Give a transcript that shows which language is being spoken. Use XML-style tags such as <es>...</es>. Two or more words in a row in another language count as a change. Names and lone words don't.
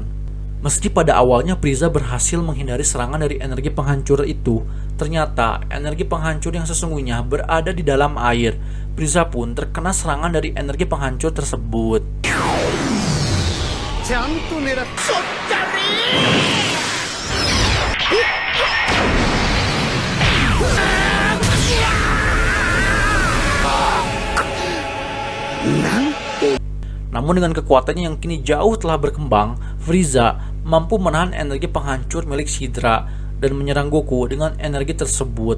<id>Meski pada awalnya Frieza berhasil menghindari serangan dari energi penghancur itu, ternyata energi penghancur yang sesungguhnya berada di dalam air. Frieza pun terkena serangan dari energi penghancur tersebut.</id> <ja>ちゃんと狙っちょったね</ja> <id>Namun dengan kekuatannya yang kini jauh telah berkembang, Frieza mampu menahan energi penghancur milik Sidra dan menyerang Goku dengan energi tersebut.</id>